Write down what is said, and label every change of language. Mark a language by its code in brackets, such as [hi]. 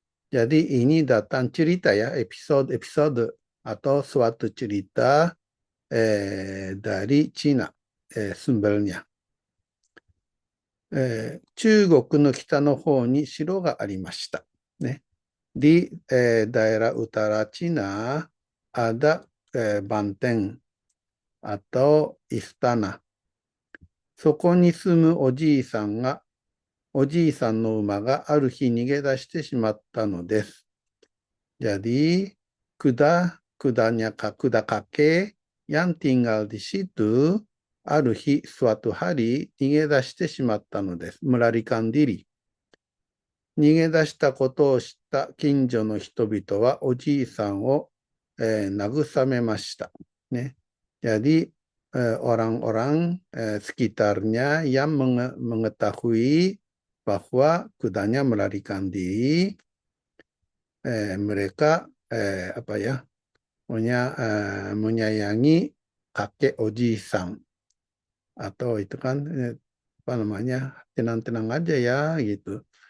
[id] Jadi ini datang cerita ya, episode atau suatu cerita dari Cina, sumbernya. [ja] 中国の北の方に城がありました。 [id] ね。Di daerah utara Cina ada banteng atau istana. [ja] そこに住むおじいさんの馬がある日逃げ出してしまったのです。 [id] Jadi, kuda kakek yang tinggal di situ, [ja] ある日、 [id] suatu hari、 [ja] 逃げ出してしまったのです。 [id] melarikan diri。 [ja] 逃げ出したことを知った近所の人々はおじいさんを、慰めました。ね。 [id] Jadi, orang-orang sekitarnya yang mengetahui bahwa kudanya melarikan diri, mereka menyayangi kakek oji-san atau itu kan apa namanya, tenang-tenang aja ya gitu.